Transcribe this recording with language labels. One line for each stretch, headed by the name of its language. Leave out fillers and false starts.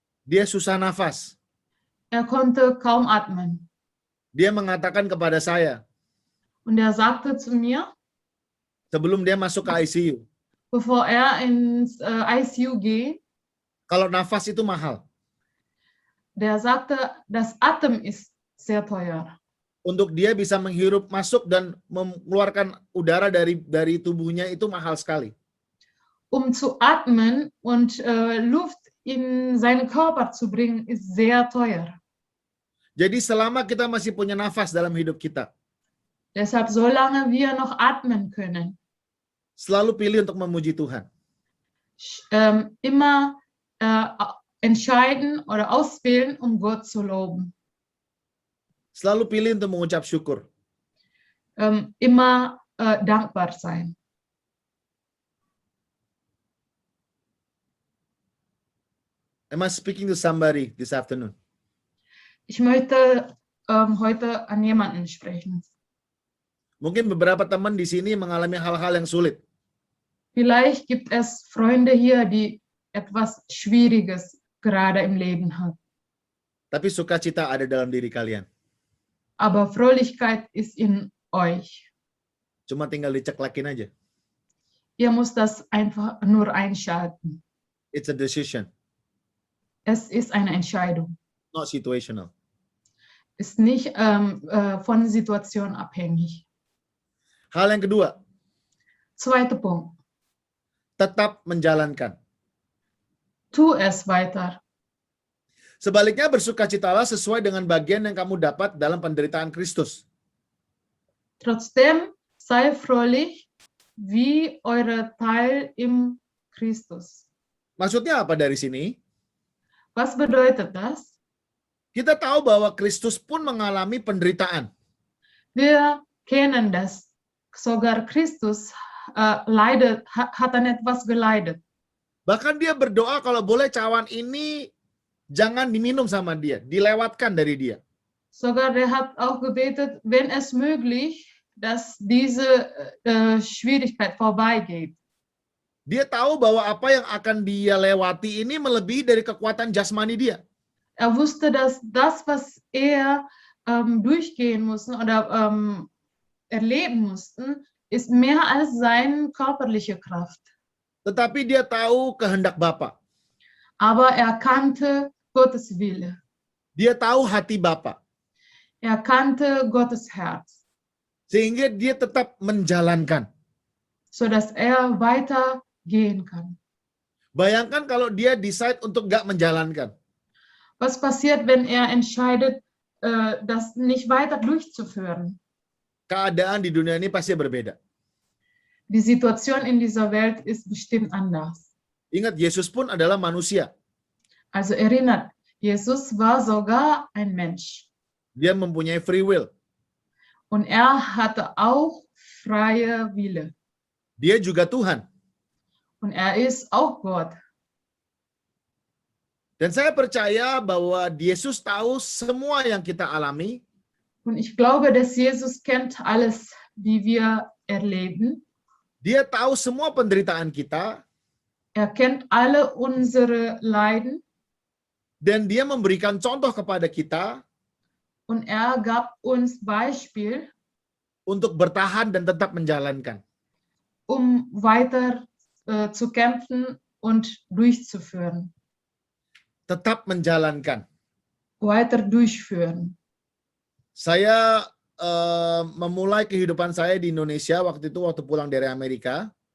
Indonesian: Dia susah nafas.
German: Er konnte kaum atmen.
Indonesian: Dia mengatakan kepada saya,
German: Und er sagte zu mir,
Indonesian: sebelum dia masuk ke ICU,
German: bevor er ins ICU geht,
Indonesian: kalau nafas itu mahal.
German: der sagte, das Atem ist sehr teuer.
Indonesian: Untuk dia bisa menghirup masuk dan mengeluarkan udara dari tubuhnya itu mahal sekali.
German: Zu atmen und Luft in seinen Körper zu bringen, ist sehr teuer.
Indonesian: Jadi selama kita masih punya nafas dalam hidup kita,
German: Deshalb, solange wir noch atmen können,
Indonesian: selalu pilih untuk memuji Tuhan.
German: immer entscheiden oder auswählen, Gott zu loben.
Indonesian: Selalu pilih untuk mengucap syukur.
German: Immer dankbar sein.
English: Am I speaking to somebody this afternoon?
German: Ich möchte heute an jemanden sprechen.
Indonesian: Mungkin beberapa teman di sini mengalami hal-hal yang sulit.
German: Vielleicht gibt es Freunde hier, die etwas Schwieriges gerade im Leben haben.
Indonesian: Tapi sukacita ada dalam diri kalian.
German: Aber Fröhlichkeit ist in euch.
Indonesian: Cuma tinggal diceklekin aja.
German: Ihr müsst das einfach nur einschalten.
English: It's a decision,
German: Es ist eine Entscheidung.
English: not situational.
German: Ist nicht von Situation abhängig.
Indonesian: Hal yang kedua,
German: Zweiter Punkt.
Indonesian: tetap menjalankan.
German: Tu es weiter.
Indonesian: Sebaliknya bersukacitalah sesuai dengan bagian yang kamu dapat dalam penderitaan Kristus.
German: Trotzdem sei fröhlich wie eure Teil im Christus.
Indonesian: Maksudnya apa dari sini?
German: Was bedeutet das?
Indonesian: Kita tahu bahwa Kristus pun mengalami penderitaan.
German: Wir kennen das. Sogar Christus hat an etwas geleidet.
Indonesian: Bahkan dia berdoa kalau boleh cawan ini jangan diminum sama dia, dilewatkan dari dia.
German: Sogar er hat auch gebetet, wenn es möglich, dass diese Schwierigkeit vorbeigeht.
Indonesian: Dia tahu bahwa apa yang akan dia lewati ini melebihi dari kekuatan jasmani dia.
German: Er wusste, dass das, was er durchgehen musste oder erleben mussten, ist mehr als seine körperliche Kraft.
Indonesian: Tetapi dia tahu kehendak Bapa.
German: Aber er kannte Gottes Wille.
Indonesian: Dia tahu hati Bapa.
German: Er kannte Gottes Herz,
Indonesian: Sehingga dia tetap menjalankan.
German: sodass er weitergehen kann.
Indonesian: Bayangkan kalau dia decide untuk nggak menjalankan.
German: Was passiert, wenn er entscheidet, das nicht weiter durchzuführen?
Indonesian: Keadaan di dunia ini pasti berbeda.
German: Die Situation in dieser Welt ist bestimmt anders.
Indonesian: Ingat, Yesus pun adalah manusia.
German: Also erinnert, Jesus war sogar ein Mensch.
Indonesian: Dia mempunyai free will.
German: Und er hatte auch freie Wille.
Indonesian: Dia juga Tuhan.
German: Und er ist auch Gott.
Indonesian: Dan saya percaya bahwa Yesus tahu semua yang kita alami.
German: Und ich glaube, dass Jesus kennt alles, wie wir erleben.
Indonesian: Dia tahu semua penderitaan kita.
German: Er kennt alle unsere Leiden.
Indonesian: Dan dia memberikan contoh kepada kita
German: Und er gab uns Beispiel,
Indonesian: untuk bertahan dan tetap menjalankan.
German: weiter zu kämpfen und durchzuführen.
Indonesian: Tetap menjalankan.
German: Weiter durchführen.
Indonesian: Saya memulai kehidupan saya di Indonesia waktu pulang dari Amerika.